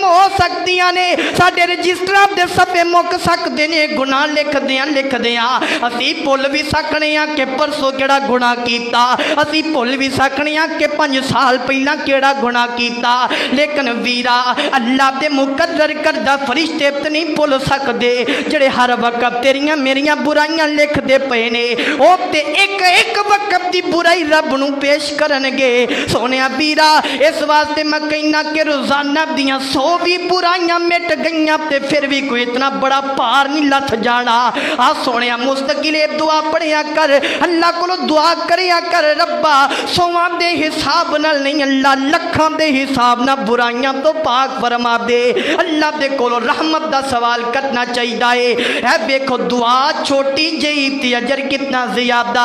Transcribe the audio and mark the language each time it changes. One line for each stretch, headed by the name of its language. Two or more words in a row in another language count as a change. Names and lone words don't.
Punjabi: ہو سکتیاں نے، ساڑے رجسٹر دے صفحے مک سکتے نے، گناہ لکھ دیاں، اسی پل بھی سکنے ہیں کہ پرسوں کیڑا گناہ کیتا، اسی پل بھی سکنے ہیں کہ 5 سال پہلا کیڑا گناہ کیتا، لیکن ویرا اللہ دے مقرر کردہ فرشتے تے نہیں بھول سکدے، جڑے ہر وقت تیریاں میریاں برائیاں لکھ دے پے نے، او تے ایک وقت دی برائی رب نو پیش کرنگے۔ سونیا ویرا اس واسطے میں کہنا کہ روزانہ دیاں 100 بھی برائیاں مٹ گئیاں تے پھر بھی کوئی اتنا بڑا پار نہیں لتھ جانا۔ آ سونیا مستقل دعا پڑھیا کر، اللہ کو دعا کریا کر، ربا 100 دے حساب نال نہیں، اللہ لکھاں دے حساب نہ برائیاں تو پاک فرما دے۔ اللہ دے کولو رحمت دا سوال کرنا چاہیے، اے دیکھو دعا چھوٹی جئی تے اجر کتنا زیادہ۔